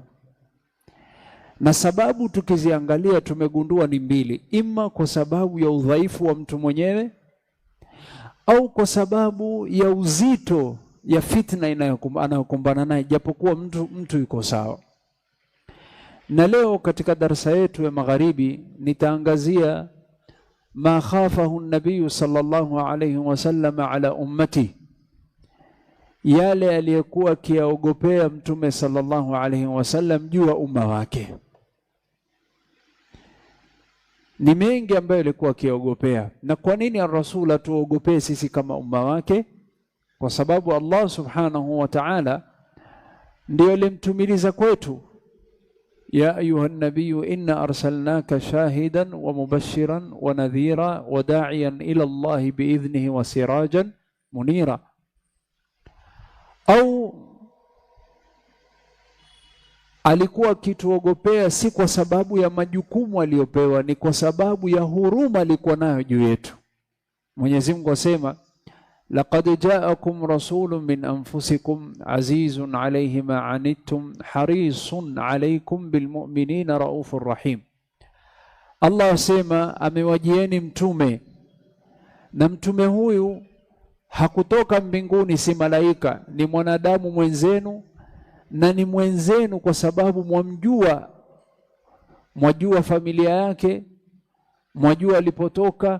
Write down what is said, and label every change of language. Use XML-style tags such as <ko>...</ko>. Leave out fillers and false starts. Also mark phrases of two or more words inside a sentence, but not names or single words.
<sw>Na sababu tukiziangalia tumegundua ni mbili: ima kwa sababu ya udhaifu wa mtu mwenyewe, au kwa sababu ya uzito ya fitna anayokumbana naye, japokuwa mtu yuko sawa. Na leo katika darasa yetu ya magharibi nitaangazia</sw> <ar>ما خافه النبي صلى الله عليه وسلم على أمتي,</ar> <sw>yale aliyokuwa kiaogopea Mtume</sw> <ar>صلى الله عليه وسلم</ar> <sw>juu ya umma wake. Ni mengi ambayo alikuwa kiaogopea. Na kwa nini ar-rasul atuogopee sisi kama umma wake? Kwa sababu Allah</sw> <ar>سبحانه وتعالى</ar> <sw>ndio alimtumiliza kwetu.</sw> <ar>يا أيها النبي إنا أرسلناك شاهدا ومبشرا ونذيرا وداعيا إلى الله بإذنه وسراجا منيرا.</ar> <sw>Au alikuwa kituogopea si kwa sababu ya majukumu aliyopewa, ni kwa sababu ya huruma alikuwa nayo juu yetu. Mwenyezi Mungu asema,</sw> <ar>لقد جاءكم رسول من أنفسكم عزيز عليه ما عنتم حريص عليكم بالمؤمنين رءوف رحيم.</ar> <sw>Allah asema amewajieni mtume, na mtume huyu hakutoka mbinguni, si malaika, ni mwanadamu mwenzenu, na ni mwenzenu kwa sababu mwajua familia yake, mwajua alipotoka.</sw>